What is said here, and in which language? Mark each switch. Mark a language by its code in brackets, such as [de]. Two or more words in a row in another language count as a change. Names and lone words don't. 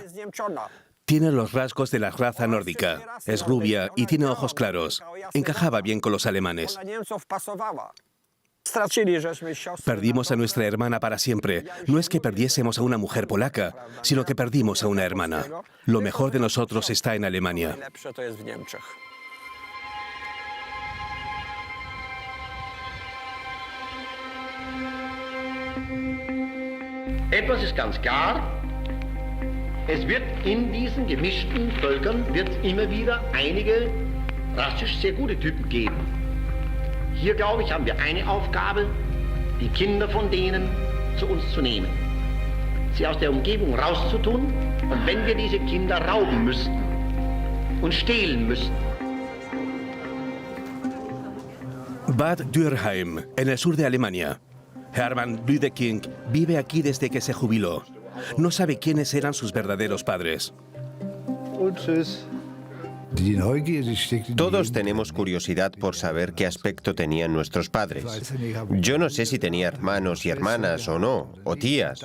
[es] Tiene los rasgos de la raza nórdica, es rubia y tiene ojos claros. Encajaba bien con los alemanes. Perdimos a nuestra hermana para siempre. No es que perdiésemos a una mujer polaca, sino que perdimos a una hermana. Lo mejor de nosotros está en Alemania. [de] Etwas ist ganz klar, es wird in diesen gemischten Völkern immer wieder einige rassisch sehr gute Typen geben. Hier, glaube ich, haben wir eine Aufgabe, die Kinder von denen zu uns zu nehmen, sie aus der Umgebung rauszutun, und wenn wir diese Kinder rauben müssten und stehlen müssten. [es] Bad Dürkheim, en el sur de Alemania. Hermann Lüdeking vive aquí desde que se jubiló. No sabe quiénes eran sus verdaderos padres. Todos tenemos curiosidad por saber qué aspecto tenían nuestros padres. Yo no sé si tenía hermanos y hermanas o no, o tías.